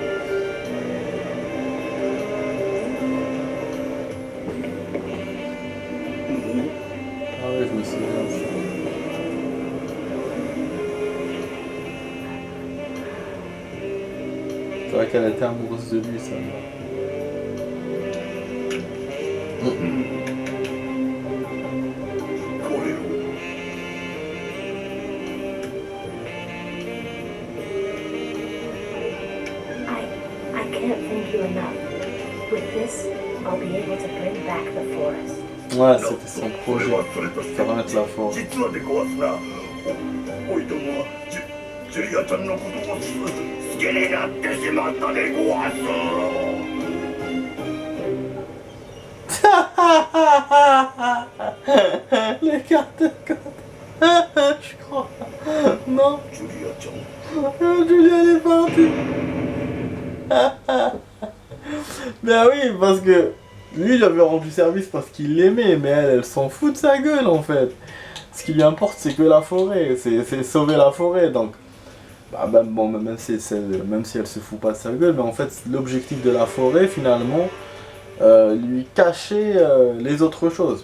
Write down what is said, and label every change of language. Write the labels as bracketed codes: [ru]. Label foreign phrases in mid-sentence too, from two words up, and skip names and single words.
[fr] Ah ouais, je me souviens de ça. C'est vrai qu'elle était amoureuse de lui, ça. [en] I can't thank you enough. With this, I'll be able to bring back the forest. [fr] Ouais, c'était son projet, faire remettre la forêt. [ja] 実はでごわすな。おいどもはジュリアちゃんのことを好きになってしまったでごわす。 [fr] Les cartes de code. Je crois. Non. [ja] ジュリアちゃん。 [fr] Julien est parti. Ben oui, parce que lui, il avait rendu service parce qu'il l'aimait, mais elle s'en fout de sa gueule en fait. Ce qui lui importe, c'est que la forêt, c'est sauver la forêt. Donc, bah, bon, même si elle se fout pas de sa gueule, mais en fait, l'objectif de la forêt, finalement, lui cacher les autres choses.